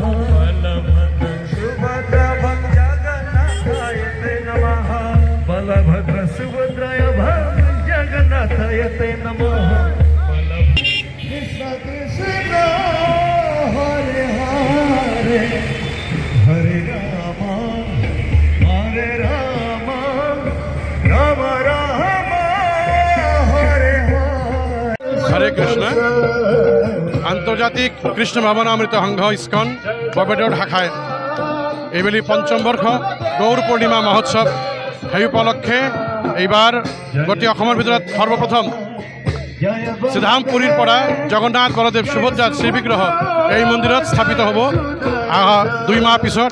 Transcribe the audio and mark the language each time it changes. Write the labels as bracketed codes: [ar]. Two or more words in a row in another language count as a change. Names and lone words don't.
[sa] बलभद्र सुभद्राभ्याम् जगन्नाथाय नमः बलभद्र सुभद्राभ्याम् जगन्नाथाय नमः कृष्ण कृष्ण हरे हरे हरे राम राम राम हरे हरे [as] Hare Krishna আন্তর্জাতিক কৃষ্ণ ভাৱনামৃত সংঘ ইস্কন বৰপেটা ৰোড শাখায় এইবেলি পঞ্চম বৰ্ষ গৌৰ পূৰ্ণিমা মহোৎসৱ সেই উপলক্ষে এইবাৰ গোটেই অসমৰ ভিতৰত সৰ্বপ্ৰথম শ্ৰীধাম পুৰীৰ পৰা জগন্নাথ বলদেৱ সুভদ্ৰাৰ শ্ৰীবিগ্ৰহ এই মন্দিৰত স্থাপিত হ'ব 2 মাহ পিছত।